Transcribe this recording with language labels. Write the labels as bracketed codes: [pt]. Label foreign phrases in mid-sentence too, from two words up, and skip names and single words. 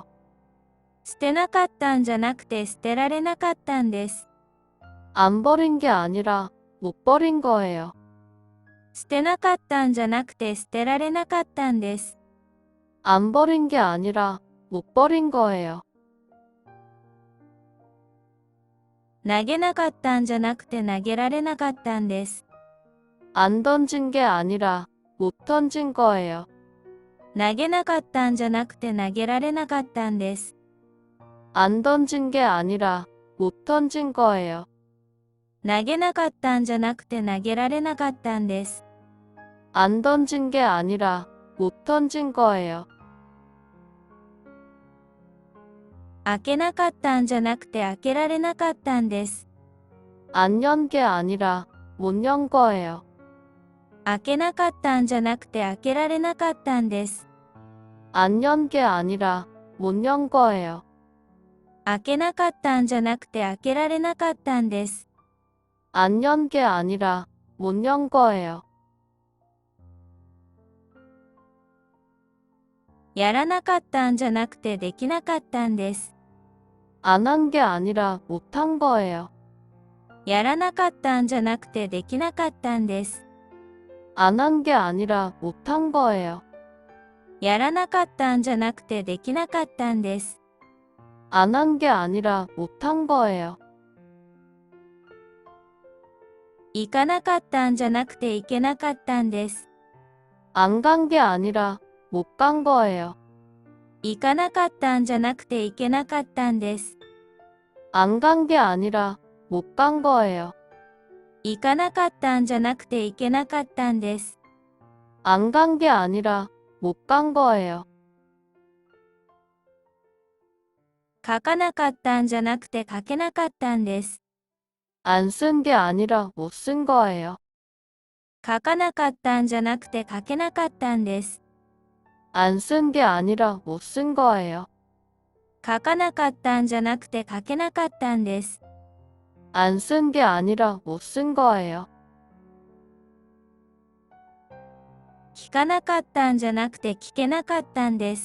[ja] 捨てなかったんじゃなくて捨てられなかったんです。 [ko] 안 버린 게 아니라 못 버린 거예요. [ja] 捨てなかったんじゃなくて捨てられなかったんです。 [ko] 안 버린 게 아니라 못 버린 거예요. [ja] 投げなかったんじゃなくて投げられなかったんです。 [ko] 안 던진 게 아니라 못 던진 거예요. [ja] 投げなかったんじゃなくて投げられなかったんです。 [ko] 안 던진 게 아니라 못 던진 거예요. [ja] 投げなかったんじゃなくて投げられなかったんです。 [ko] 안 던진 게 아니라 못 던진 거예요. [ja] 開けなかったんじゃなくて開けられなかったんです。 [ko] 안 연 게 아니라 못 연 거예요. [ja] 開けなかったんじゃなくて開けられなかったんです。 [ko] 안 연 게 아니라 못 연 거예요. [ja] 開けなかったんじゃなくて開けられなかったんです。 [ko] 안 연 게 아니라 못 연 거예요. [ja] やらなかったんじゃなくてできなかったんです。 [ko] 안 한 게 아니라 못 한 거예요. [ja] やらなかったんじゃなくてできなかったんです。 [ko] 안 한 게 아니라 못 한 거예요. [ja] やらなかったんじゃなくてできなかったんです。 [ko] 안 한 게 아니라 못 한 거예요. [ja] 行かなかったんじゃなくて行けなかったんです。 [ko] 안 간 게 아니라 못 간 거예요. [ja] 行かなかったんじゃなくて行けなかったんです。 [ko] 안 간 게 아니라 못 간 거예요. [ja] 行かなかったんじゃなくて行けなかったんです。 [ko] 안 간 게 아니라 못 간 거예요. [ja] 書かなかったんじゃなくて書けなかったんです。 [ko] 안 쓴 게 아니라 못 쓴 거예요. [ja] 書かなかったんじゃなくて書けなかったんです。 [ko] 안 쓴 게 아니라 못 쓴 거예요. [ja] 書かなかったんじゃなくて書けなかったんです。 [ko] 안 쓴 게 아니라 못 쓴 거예요. [ja] 聞かなかったんじゃなくて聞けなかったんです。